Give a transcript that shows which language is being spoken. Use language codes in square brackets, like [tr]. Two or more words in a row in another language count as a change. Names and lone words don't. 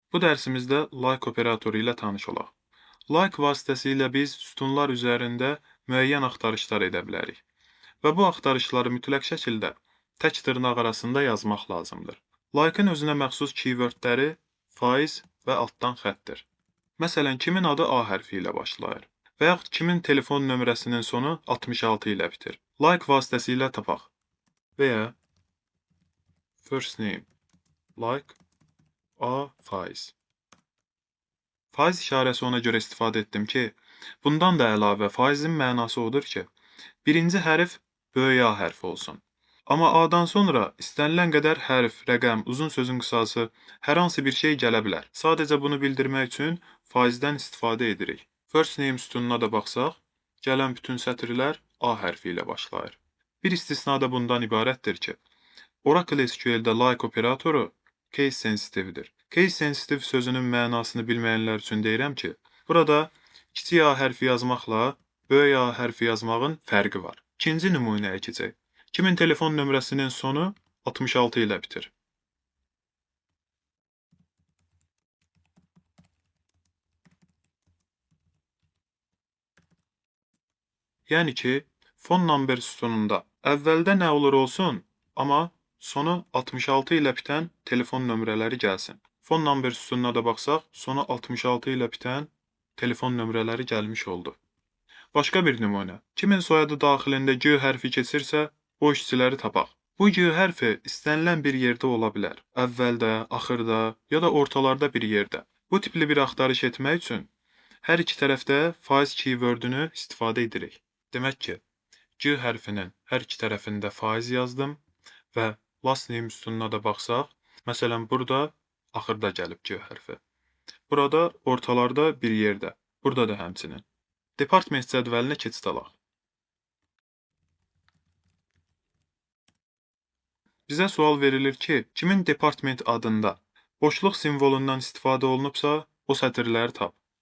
[az] Bu dərsimizdə like operatoru ilə tanış olaq. Like vasitəsilə biz sütunlar üzərində müəyyən axtarışlar edə bilərik və bu axtarışları mütləq şəkildə tək dırnaq arasında yazmaq lazımdır. Like-ın özünə məxsus keywordləri faiz və altdan xəttdir. Məsələn, kimin adı A hərfi ilə başlayır və yaxud kimin telefon nömrəsinin sonu 66 ilə bitir. Like vasitəsilə tapaq və ya [en] first name like A [az] faiz. Faiz işarəsi ona görə istifadə etdim ki, bundan da əlavə faizin mənası odur ki, birinci hərf böyük A hərfi olsun. Amma A-dan sonra istənilən qədər hərf, rəqəm, uzun sözün qısası, hər hansı bir şey gələ bilər. Sadəcə bunu bildirmək üçün faizdən istifadə edirik. [en] First name [az] sütununa da baxsaq, gələn bütün sətirlər A hərfi ilə başlayır. Bir istisna da bundan ibarətdir ki, Oracle SQL-də like operatoru [en] case sensitivedir. Case sensitive [az] sözünün mənasını bilməyənlər üçün deyirəm ki, burada kiçik A hərfi yazmaqla böyük A hərfi yazmağın fərqi var. İkinci nümunəyə keçək. Kimin telefon nömrəsinin sonu 66 ilə bitir. Yəni ki, [en] phone number [az] sütununda əvvəldə nə olur olsun, amma sonu 66 ilə bitən telefon nömrələri gəlsin. [en] Phone number [az] sütununa da baxsaq, sonu 66 ilə bitən telefon nömrələri gəlmiş oldu. Başqa bir nümunə. Kimin soyadı daxilində G hərfi keçirsə, o işçiləri tapaq. Bu G hərfi istənilən bir yerdə ola bilər. Əvvəldə, axırda, ya da ortalarda bir yerdə. Bu tipli bir axtarış etmək üçün hər iki tərəfdə faiz keywordünü istifadə edirik. Demək ki, G hərfinin hər iki tərəfində faiz yazdım və [en] last name [az] sütununa da baxsaq, məsələn, burada axırda gəlib G hərfi. Burada ortalarda bir yerdə. Burada da həmçinin. Department cədvəlinə keçid alaq. Bizə sual verilir ki, kimin department adında boşluq simvolundan istifadə olunubsa, o sətirləri tap.